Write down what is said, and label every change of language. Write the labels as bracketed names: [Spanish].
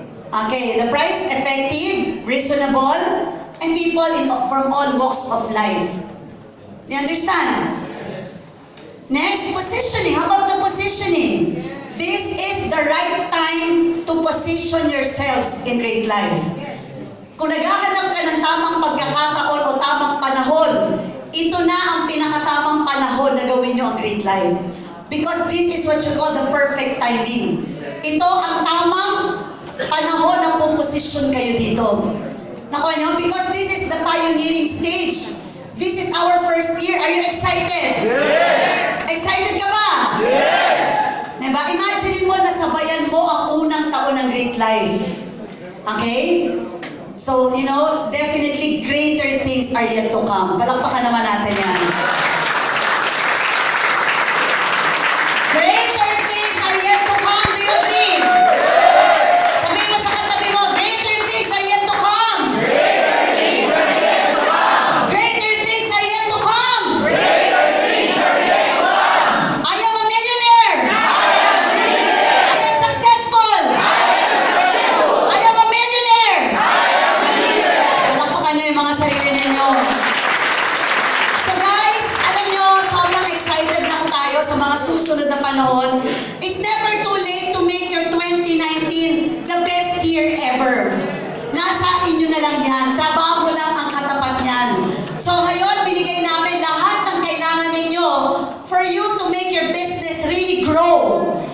[English] Okay, the price effective, reasonable, and people from all walks of life. You understand? Next, positioning. How about the positioning? This is the right time to position yourselves in great life. [Filipino] Kung naghahanap ka ng tamang pagkakataon o tamang panahon, ito na ang pinakatamang panahon na gawin nyo ang great life. [English] Because this is what you call the perfect timing. [Filipino] Ito ang tamang panahon na puposisyon kayo dito. Nakuha nyo? [English] Because this is the pioneering stage. This is our first year. Are you excited? Yes! [Filipino] Excited ka ba? [English] Yes! [Filipino] Diba? Imagine mo na sabayan mo ang unang taon ng great life. [English] Okay? So, you know, definitely greater things are yet to come. [Filipino] Palakpakan naman natin yan. [English] Greater things are yet to come. Do you agree? [Filipino] Sabihin mo sa katabi mo, [English] greater things are yet to come. Greater things are yet to come. Greater things are yet to come. Greater things are yet to come. I am a millionaire. I am successful. I am a millionaire. [Filipino] Palakpakan niyo yung mga sarili ninyo. So guys, alam niyo, sobrang excited na tayo sa mga susunod na panahon. [English] It's never too late to make your 2019 the best year ever. [Filipino] Nasa inyo na lang yan. Trabaho lang ang katapat niyan. So ngayon, binigay namin lahat ng kailangan ninyo [English] for you to make your business really grow.